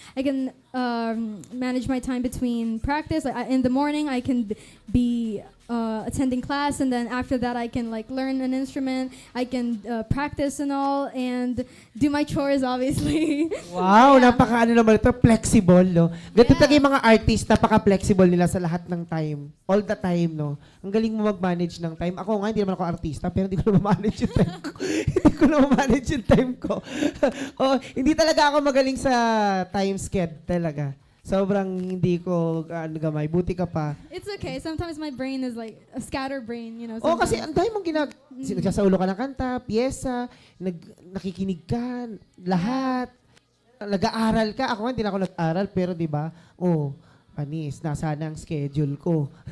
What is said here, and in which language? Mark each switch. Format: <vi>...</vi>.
<en>I can manage my time between practice. In the morning, I can be attending class, and then after that, I can learn an instrument. I can practice and all, and do my chores, obviously. Wow, Yeah.</en> <tl>naman ito, flexible, no? Ganito</tl> <en>Yeah.</en> <tl>talaga yung mga artist, napaka-flexible nila sa lahat ng time.</tl> <en>All the time,</en> <tl>no? Ang galing mo mag-manage ng time. Ako nga, hindi naman ako artista, pero hindi ko na ma-manage yung time ko. Hindi ko na ma-manage yung time ko. Hindi talaga ako magaling sa time sched talaga. Sobrang hindi ko gamay. Buti ka pa.</tl> <en>It's okay. Sometimes my brain is like a scatter brain,</en> <tl>Kasi ang dami mong nagsasaulo ka ng kanta, piyesa, nakikinig ka, lahat. Nag-aaral ka. Ako nga, hindi na ako nag-aaral, pero di ba? Panis, nasa na ang schedule ko.</tl>